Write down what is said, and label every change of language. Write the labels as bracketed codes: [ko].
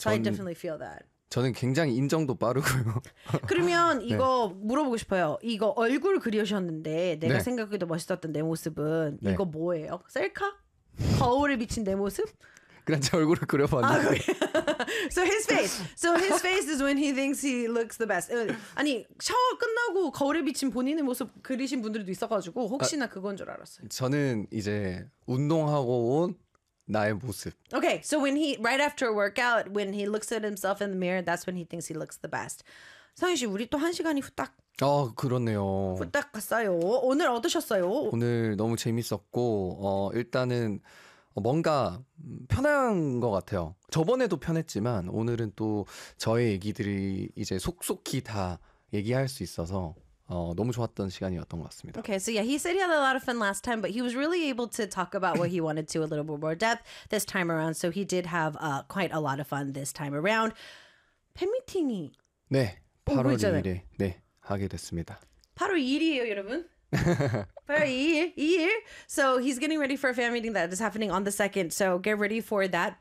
[en] I definitely feel that. [ko] 저는 굉장히 인정도 빠르고요. 그러면 이거 네. 물어보고 싶어요. 이거 얼굴 그리셨는데 내가 네. 생각해도 멋있었던 내 모습은 네. 이거 뭐예요? 셀카? 거울에 비친 내 모습? 그냥 제 얼굴을 그려봤는데. [en] 아, So his face. So his face is when he thinks he looks the best. [ko] 아니 샤워 끝나고 거울에 비친 본인의 모습 그리신 분들도 있어가지고 혹시나 그건 줄 알았어요. 저는 이제 운동하고 온 나의 모습. [en] Okay, so when he right after a workout, when he looks at himself in the mirror, that's when he thinks he looks the best. [ko] 성희 씨, 우리 또 한 시간이 후딱. 아, 그렇네요. 후딱 갔어요. 오늘 어떠셨어요? 오늘 너무 재밌었고, 일단은 뭔가 편한 것 같아요. 저번에도 편했지만 오늘은 또 저의 얘기들이 이제 속속히 다 얘기할 수 있어서 너무 좋았던 시간이었던 것 같습니다. [en] Okay, so yeah, he said he had a lot of fun last time, but he was really able to talk about what he wanted to a little bit more depth this time around. So he did have quite a lot of fun this time around. [ko] 팬미팅이 네, 8월 2일에 네 하게 됐습니다. 8월 2일이에요, 여러분. 2일. [en] So he's getting ready for a fan meeting that is happening on the 2nd, so get ready for that.